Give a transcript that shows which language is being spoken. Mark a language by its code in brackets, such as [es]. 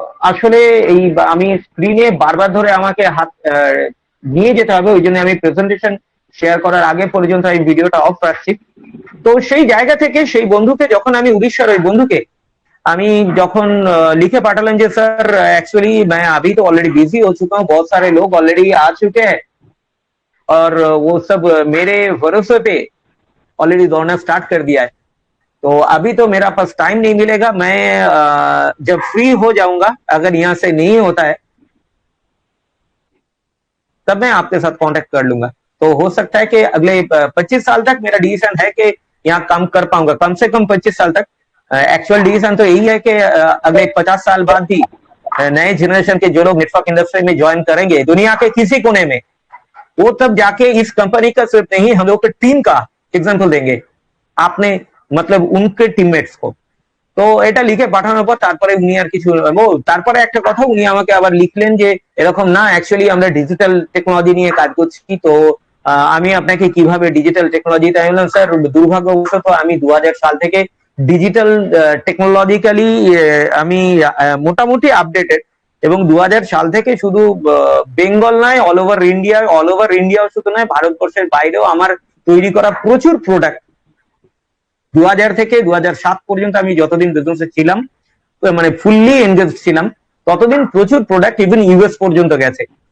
[bn] আসলে এই আমি স্ক্রিনে বারবার ধরে আমাকে হাত নিয়ে যেতে হবে, ওই জন্য আমি প্রেজেন্টেশন শেয়ার করার আগে পর্যন্ত আমি ভিডিওটা অফ রাখছি। তো সেই জায়গা থেকে সেই বন্ধুকে যখন আমি উড়িষ্যার ওই বন্ধুকে আমি যখন [hi] लिखे पाठलाम যে सर एक्चुअली मैं अभी तो ऑलरेडी बिजी हो चुका हूँ, बहुत सारे लोग ऑलरेडी आ चुके हैं और वो सब मेरे भरोसे पे ऑलरेडी दौड़ना स्टार्ट कर दिया है, तो अभी तो मेरा पास टाइम नहीं मिलेगा, मैं जब फ्री हो जाऊंगा, अगर यहाँ से नहीं होता है तब मैं आपके साथ कांटेक्ट कर लूंगा। तो हो सकता है कि अगले 25 साल तक मेरा डिसीजन है कि यहाँ काम कर पाऊंगा, कम से कम 25 साल तक। एक्चुअल डिसीजन तो यही है कि अगले 50 साल बाद भी नए जनरेशन के जो लोग नेटवर्क इंडस्ट्री में ज्वाइन करेंगे दुनिया के किसी कोने में, वो तब जाके इस कंपनी का सिर्फ नहीं हम लोग के टीम का एग्जाम्पल देंगे। आपने मतलब उनके टीममेट्स को। [bn] তো এটা লিখে পাঠানোর পর তারপরে উনি আর কিছু তারপরে একটা কথা উনি আমাকে আবার লিখলেন যে এরকম না, অ্যাকচুয়ালি আমরা ডিজিটাল টেকনোলজি নিয়ে কাজ করছি, তো আমি আপনাকে কিভাবে ডিজিটাল টেকনোলজি, তাই বললাম স্যার দুর্ভাগ্যবশত আমি 2000 সাল থেকে ডিজিটাল টেকনোলজিক্যালি আমি মোটামুটি আপডেটেড, এবং 2000 সাল থেকে শুধু বেঙ্গল নয়, অল ওভার ইন্ডিয়াও শুধু নয়, ভারতবর্ষের বাইরেও আমার তৈরি করা প্রচুর প্রোডাক্ট 2000 থেকে 2007 পর্যন্ত আমি যতদিন বিজনেসে ছিলাম, মানে ফুললি এনগেজ ছিলাম, ততদিন প্রচুর প্রোডাক্ট ইভেন ইউএস পর্যন্ত গেছে।